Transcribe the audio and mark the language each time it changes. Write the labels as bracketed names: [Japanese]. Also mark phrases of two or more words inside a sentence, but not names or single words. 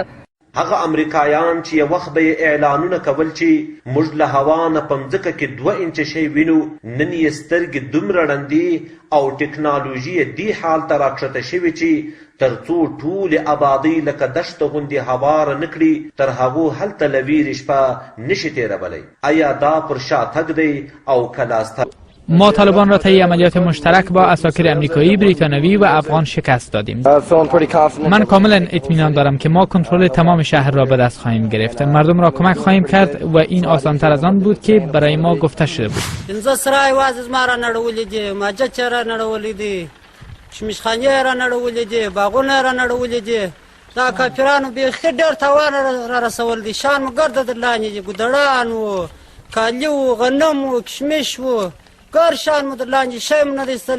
[Pashto] هغه امریکایان چې یو وخت به اعلانونه کول چې موږ له هوا نه په مځکه کې 2 انچه شی وینو، نن یې سترګې دومره ړندې او ټکنالوژي یې دې حال ته راکښته شوې چې تر څو ټولې آبادۍ لکه دښته غوندې هواره نه کړي تر هغو هلته له ویرې شپه نشي تېرولی. آیا دا پر شاتګ دی او که لاسته؟ [Persian] ما طالبان را طی عملیات مشترک با عساکر امریکایی، بریتانوی و افغان شکست دادیم. من کاملا اطمینان دارم که ما کنترل تمام شهر را به دست خواهیم گرفت. مردم را کمک خواهیم کرد و این آسان‌تر از آن بود که برای ما گفته شده بود. [Pashto] پنځه سرای واز ما را نړولې دي، ماجت را نړولې دي، شمیشخانې را نړولې دي، باغونه را نړولې دي. دا کافرانو بیخي ډېر تاوان را رسول دي. شان مو ګرده در لاندې دي، ګودړان وو، کالي وو، غنم وو، کشمش وو، ګر شان مو در لاندې شی مو نه دی ایستلی.